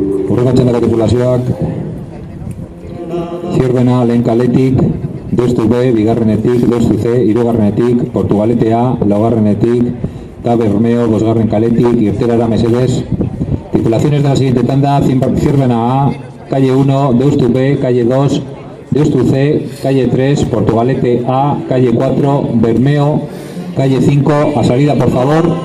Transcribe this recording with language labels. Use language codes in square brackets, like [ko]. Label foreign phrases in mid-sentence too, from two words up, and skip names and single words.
[eu] Urrengo txandako tripulazioak Zierbena lehen kaletik, Deustu B, bigarrenetik, Deustu C, hirugarrenetik, Portugalete A, laugarrenetik, eta Bermeo, bosgarren kaletik, irteerara mesedez. [es] Tripulaciones de la siguiente tanda: Zierbena A, calle 1, Deustu B, calle 2, Deustu C, calle 3, Portugalete A, calle 4, Bermeo, calle 5, a salida por favor.